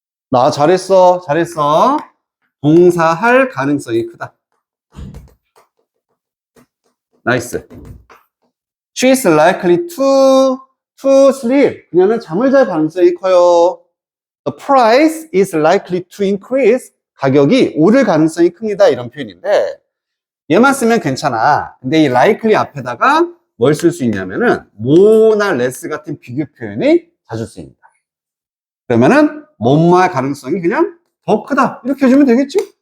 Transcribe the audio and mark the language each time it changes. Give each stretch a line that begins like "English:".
Korean: 나 잘했어. 동사할 가능성이 크다.
English: 나이스. She is likely to sleep.
Korean: 그녀는 잠을 잘 가능성이 커요.
English: The price is likely to increase.
Korean: 가격이 오를 가능성이 큽니다. 이런 표현인데 얘만 쓰면 괜찮아. 근데 이 likely 앞에다가 뭘 쓸 수 있냐면은 more나 less 같은 비교 표현이 자주 쓰입니다. 그러면은 뭐뭐할 가능성이 그냥 더 크다. 이렇게 해주면 되겠지?